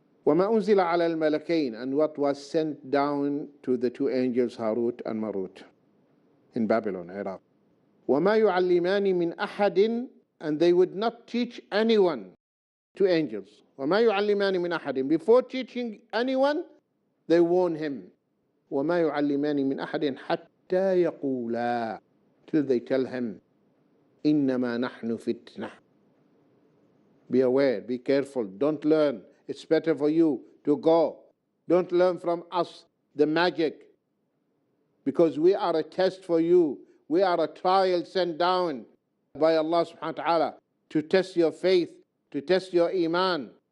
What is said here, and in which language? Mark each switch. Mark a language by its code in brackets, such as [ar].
[ar] وَمَا أُنزِلَ عَلَى الْمَلَكَيْنِ, [en] and what was sent down to the two angels, Harut and Marut. in Babylon, Iraq. [ar] وَمَا يُعَلِّمَانِ مِنْ أَحَدٍ, [en] and they would not teach anyone, to angels. [ar] وَمَا يُعَلِّمَانِ مِنْ أَحَدٍ, [en] before teaching anyone, they warn him. [ar] وَمَا يُعَلِّمَانِ مِنْ أَحَدٍ حَتَّى يَقُولَا, [en] till they tell him, [ar] إِنَّمَا نَحْنُ فِتْنَةٌ. [en] Be aware, be careful, don't learn. It's better for you to go. Don't learn from us the magic, because we are a test for you. We are a trial sent down by Allah subhanahu wa ta'ala to test your faith, to test your iman.